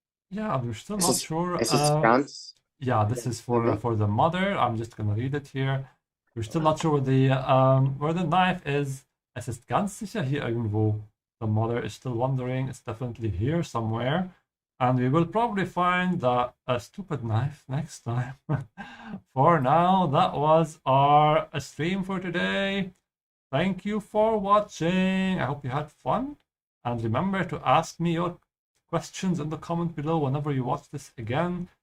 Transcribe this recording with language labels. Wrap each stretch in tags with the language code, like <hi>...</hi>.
<en>Yeah, we're still not sure. This is France. Yeah, this is for the mother. I'm just gonna read it here. We're still not sure where the knife is.</en> <de>Es ist ganz sicher hier irgendwo.</de> <en>The mother is still wondering. It's definitely here somewhere. And we will probably find a stupid knife next time. For now, that was our stream for today. Thank you for watching. I hope you had fun. And remember to ask me your questions in the comment below whenever you watch this again.</en>